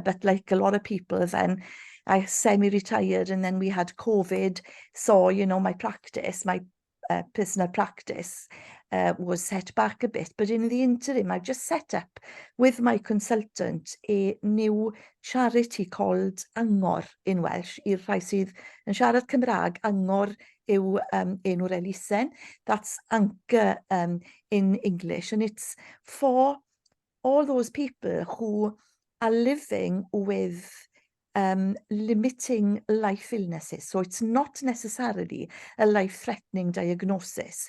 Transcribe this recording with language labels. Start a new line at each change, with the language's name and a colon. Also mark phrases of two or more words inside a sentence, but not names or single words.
English: But like a lot of people, then I semi-retired, and then we had COVID. So, you know, my practice, my personal practice was set back a bit. But in the interim, I've just set up with my consultant a new charity called Angor in Welsh.
Welsh: I'r rhai sydd yn siarad Cymraeg, Angor yw enw'r elusen.
English: That's Anchor in English. And it's for all those people who are living with limiting life illnesses. So it's not necessarily a life-threatening diagnosis.